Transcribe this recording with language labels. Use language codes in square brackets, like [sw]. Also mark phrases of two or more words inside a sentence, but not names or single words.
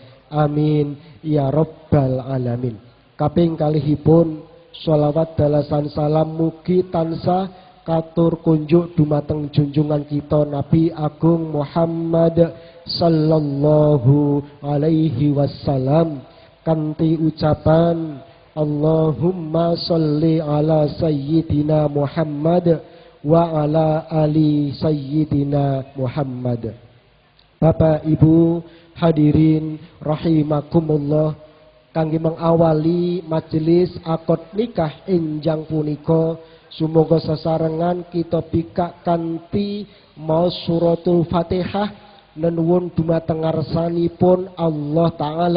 [ar] آمين يا رب العالمين. [jv] Kaping kalihipun sholawat dalasan salam mugi tansah katur kunjuk dumateng junjungan kita Nabi Agung Muhammad [ar] صلى الله عليه وسلم [jv] kanthi ucapan [ar] اللهم صل على سيدنا محمد وعلى آل سيدنا محمد. [jv] Bapak Ibu [ar] حاضرين رحمكم الله, [jv] kangge mengawali majelis akad nikah enjang punika sumuga sesarengan kita bikak kanthi maos suratul Fatihah nenuwun dumateng ngarsanipun Allah Ta'ala.